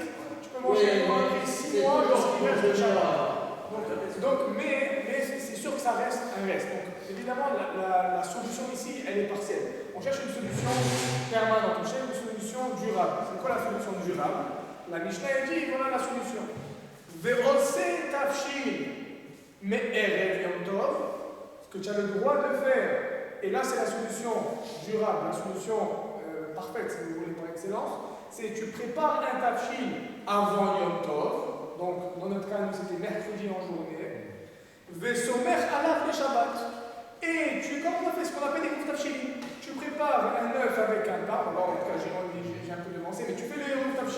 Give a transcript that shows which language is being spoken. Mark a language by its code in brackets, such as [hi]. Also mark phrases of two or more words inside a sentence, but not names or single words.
[fr] Tu peux manger pendant 6 mois lorsqu'il reste de Shabbat. Donc, mais c'est sûr que ça reste un reste. Donc, évidemment, la solution ici, elle est partielle. On cherche une solution permanente, on cherche une solution durable. C'est quoi la solution durable? La Mishnah dit, voilà la solution. [he] ועושה תבשיל מערב יום טוב, [fr] ce que tu as le droit de faire, et là c'est la solution durable, la solution parfaite si vous voulez par excellence, c'est tu prépares un tafshin avant Yom Tov, donc dans notre cas nous c'était mercredi en journée, [he] וסומך עליו לשבת, [fr] et tu, comme on a fait ce qu'on appelle des tafshin, tu prépares un œuf avec un pain, bon, en tout cas j'ai un peu devancé, mais tu fais le tafshin.